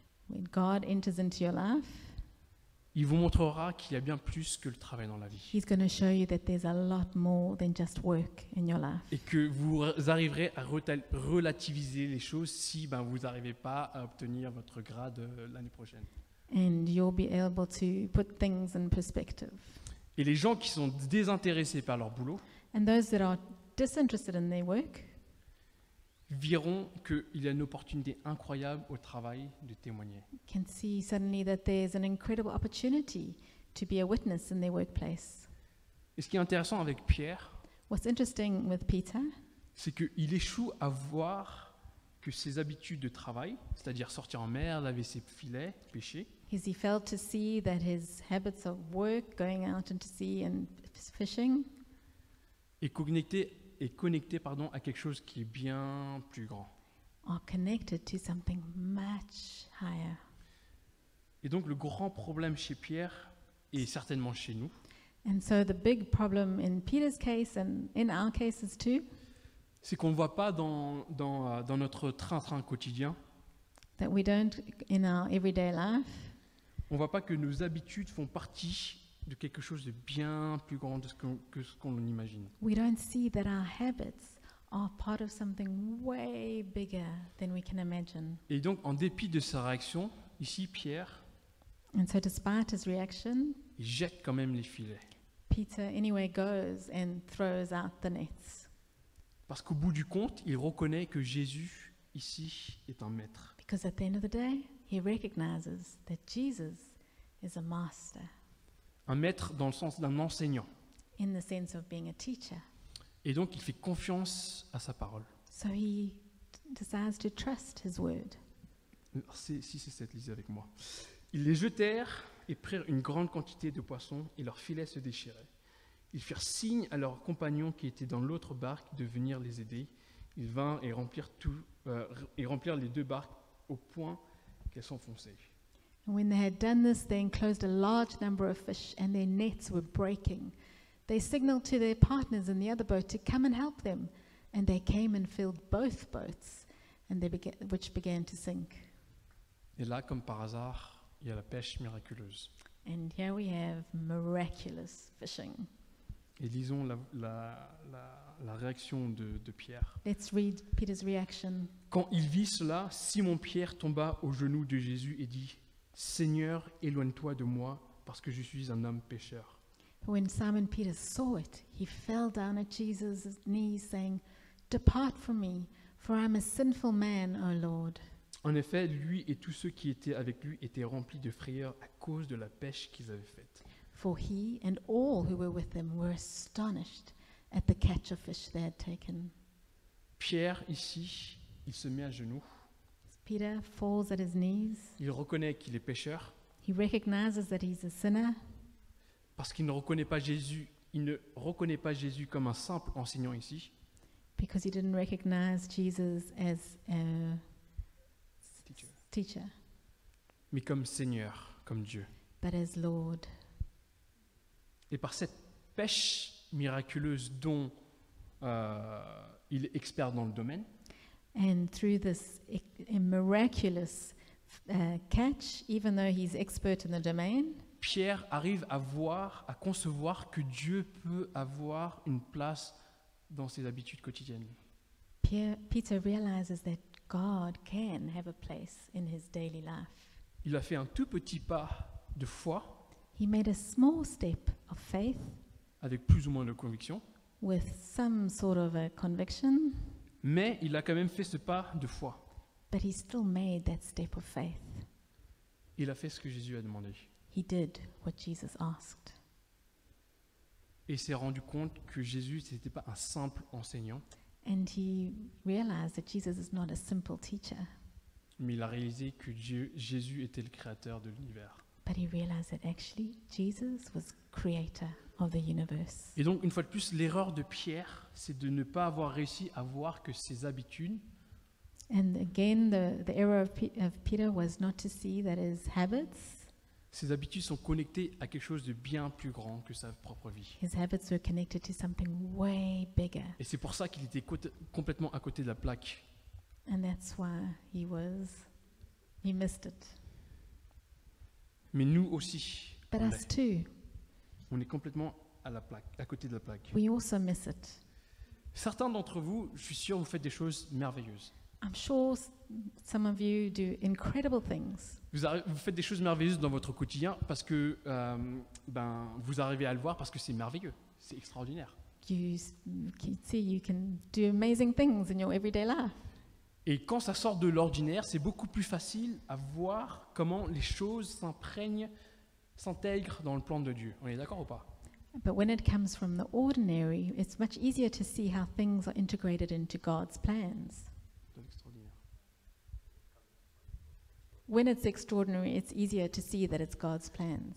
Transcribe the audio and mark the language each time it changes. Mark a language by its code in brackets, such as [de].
[en] when God enters into your life, [fr] il vous montrera qu'il y a bien plus que le travail dans la vie. [en] He's going to show you that there's a lot more than just work in your life. [fr] Et que vous arriverez à relativiser les choses si vous n'arrivez pas à obtenir votre grade l'année prochaine. [en] And you'll be able to put things in perspective. [fr] Et les gens qui sont désintéressés par leur boulot [en] And those that are disinterested in their work [fr] verront qu'il y a une opportunité incroyable au travail de témoigner. [en] can see suddenly that there's an incredible opportunity to be a witness in their workplace. [fr] Et ce qui est intéressant avec Pierre, [en] What's interesting with Peter [fr] c'est qu'il échoue à voir que ses habitudes de travail, c'est-à-dire sortir en mer, laver ses filets, pêcher, [en] is he failed to see that his habits of work, going out into sea and fishing, [fr] est connecté à quelque chose qui est bien plus grand. [en] are connected to something much higher. [fr] Et donc le grand problème chez Pierre, et certainement chez nous, [en] And so the big problem in Peter's case and in our cases too, [fr] c'est qu'on ne voit pas dans notre train-train quotidien, [en] that we don't, in our everyday life, [fr] on ne voit pas que nos habitudes font partie de quelque chose de bien plus grand que ce qu'on imagine. [en] We don't see that our habits are part of something way bigger than we can imagine. [fr] Et donc, en dépit de sa réaction, ici, Pierre, [en] And so, despite his reaction, [fr] il jette quand même les filets. [en] Peter anyway goes and throws out the nets. [fr] Parce qu'au bout du compte, il reconnaît que Jésus, ici, est un maître. [en] Because at the end of the day, he recognizes that Jesus is a master [fr] Un maître dans le sens d'un enseignant. [en] in the sense of being a teacher. [fr] Et donc, il fait confiance à sa parole. [en] So he decides to trust his word. [fr] C'est 6 et 7, lisez avec moi. Ils les jetèrent et prirent une grande quantité de poissons, et leurs filets se déchiraient. Ils firent signe à leurs compagnons qui étaient dans l'autre barque de venir les aider. Ils vinrent et remplirent les 2 barques au point qu'elles s'enfonçaient. [en] And when they had done this, they enclosed a large number of fish, and their nets were breaking. They signaled to their partners in the other boat to come and help them, and they came and filled both boats, and which began to sink. [fr] Et là, comme par hasard, il y a la pêche miraculeuse. [en] And here we have miraculous fishing. [fr] Et lisons la réaction de Pierre. [en] Let's read Peter's reaction. [fr] Quand il vit cela, Simon-Pierre tomba aux genoux de Jésus et dit « Seigneur, éloigne-toi de moi, parce que je suis un homme pécheur. » [en] When Simon Peter saw it, he fell down at Jesus' knees, saying, "Depart from me, for I am a sinful man, O Lord." [fr] En effet, lui et tous ceux qui étaient avec lui étaient remplis de frayeur à cause de la pêche qu'ils avaient faite. [en] For he and all who were with him were astonished at the catch of fish they had taken. [fr] Pierre, ici, il se met à genoux. [en] Peter falls at his knees. [fr] Il reconnaît qu'il est pécheur [en] He recognizes that he's a sinner [fr] parce qu'il ne reconnaît pas Jésus. Il ne reconnaît pas Jésus comme un simple enseignant ici, [en] because he didn't recognize Jesus as a teacher, [fr] mais comme Seigneur, comme Dieu. [en] but as Lord. [fr] Et par cette pêche miraculeuse dont il est expert dans le domaine, [en] And through this miraculous catch, even though he's expert in the domain, [fr] Pierre arrive à concevoir que Dieu peut avoir une place dans ses habitudes quotidiennes. [en] Peter realizes that God can have a place in his daily life. [fr] Il a fait un tout petit pas de foi, [en] He made a small step of faith [fr] avec plus ou moins de conviction, [en] with some sort of a conviction, [fr] mais il a quand même fait ce pas de foi. [en] but he still made that step of faith. [fr] Il a fait ce que Jésus a demandé. [en] He did what Jesus asked. [fr] Et il s'est rendu compte que Jésus, ce n'était pas un simple enseignant, [en] And he realized that Jesus is not a simple teacher, [fr] mais il a réalisé que Jésus était le créateur de l'univers. [en] but he realized that actually Jesus was creator of the universe. [fr] Et donc, une fois de plus, l'erreur de Pierre, c'est de ne pas avoir réussi à voir que ses habitudes [en] And again, the error of Peter was not to see that his habits [fr] sont connectées à quelque chose de bien plus grand que sa propre vie. [en] were connected to something way bigger. [fr] Et c'est pour ça qu'il était complètement à côté de la plaque. [en] And that's why he missed it. [fr] Mais nous aussi, [en] But [fr] on [en] us [fr] l'est. [en] too, [fr] On est complètement à côté de la plaque. [en] we also miss it. [fr] Certains d'entre vous, je suis sûr, vous faites des choses merveilleuses. [en] I'm sure some of you do incredible things. [fr] Vous faites des choses merveilleuses dans votre quotidien parce que vous arrivez à le voir parce que c'est merveilleux, c'est extraordinaire. [en] You see, you can do amazing things in your everyday life. [fr] Et quand ça sort de l'ordinaire, c'est beaucoup plus facile à voir comment les choses s'intègrent dans le plan de Dieu. On est d'accord ou pas? [en] But when it comes from the ordinary, it's much easier to see how things are integrated into God's plans. [fr] C'est extraordinaire. [en] When it's extraordinary, it's easier to see that it's God's plans.